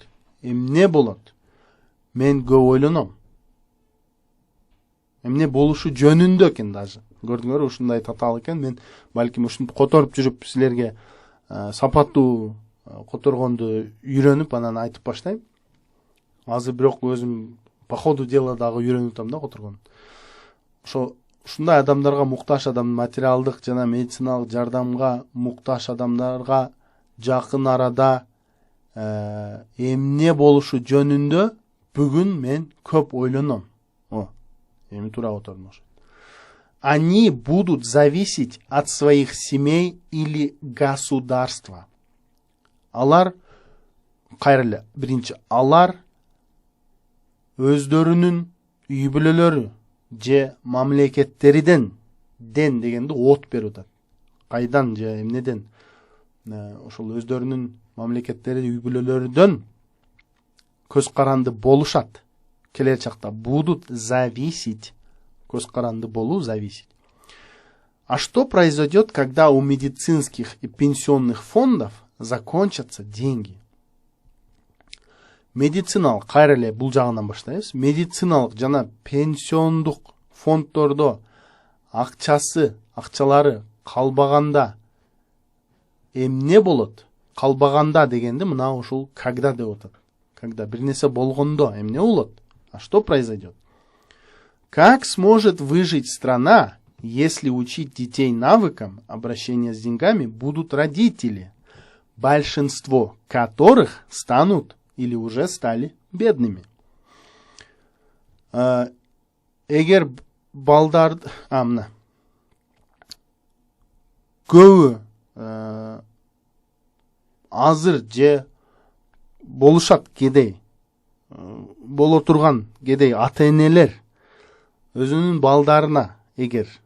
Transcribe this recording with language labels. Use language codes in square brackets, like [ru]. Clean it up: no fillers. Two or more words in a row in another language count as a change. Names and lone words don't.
[ky] Эмне болот? Мен көп ойлоном. Эмне болушу жөнүндө экен даже. Көрдүңөр, ушундай татаал экен. Мен балким ушинтип которуп жүрүп силерге сапаттуу которгонду үйрөнүп анан айтып баштайм. Азыр бирок өзүм [ru] по ходу дела [ky] дагы үйрөнүп атам да которгон. Ушундай адамдарга муктаж адам, материалдык жана медициналык жардамга муктаж адамдарга жакын арада эмне болушу жөнүндө бүгүн мен көп ойлоном. Эми туура отурдум ошо. [ru] Они будут зависеть от своих семей или государства. [ky] Алар, кайрылы, биринчи, алар өздөрүнүн үй бүлөлөрү же мамлекеттериден, ден дегенди от берип атат. Кайдан же эмнеден? Ошол өздөрүнүн мамлекеттери, үй бүлөлөрүдөн көз каранды болушат. Келер чакта [ru] будут зависеть. [ky] Көз каранды болуу зависеть. [ru] А что произойдет, когда у медицинских и пенсионных фондов закончатся деньги? [ky] Медициналык, кайра эле бул жагынан баштайбыз. Медициналык жана пенсиондук фонддордо акчалары калбаганда эмне болот? Калбаганда дегенди мына ушул когда деп атат. Когда бир нерсе болгондо эмне болот? [ru] А что произойдет? Как сможет выжить страна, если учить детей навыкам обращения с деньгами будут родители, большинство которых станут или уже стали бедными? [ky] Эгер балдар көбү азыр же болушат кедей боло турган кедей ата-энелер өзүнүн балдарына эгер